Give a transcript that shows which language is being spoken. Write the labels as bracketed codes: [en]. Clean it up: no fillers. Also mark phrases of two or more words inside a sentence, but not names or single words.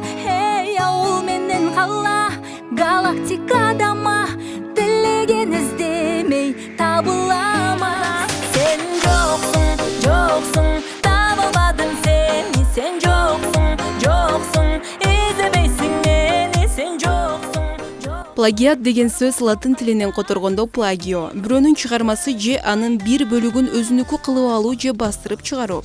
[kk] Ей, ауыл менен қала, галактикада ма, тілеген іздемей табыла ма? Сен жоқсың, жоқсың, табылмадың сені. Сен жоқсың, жоқсың, іздемейсің мені. Сен жоқсың. [ky] Плагиат деген сөз латын тилинен которгондо плагио, бирөөнүн чыгармасы же анын бир бөлүгүн өзүнүкү кылып алуу же бастырып чыгаруу.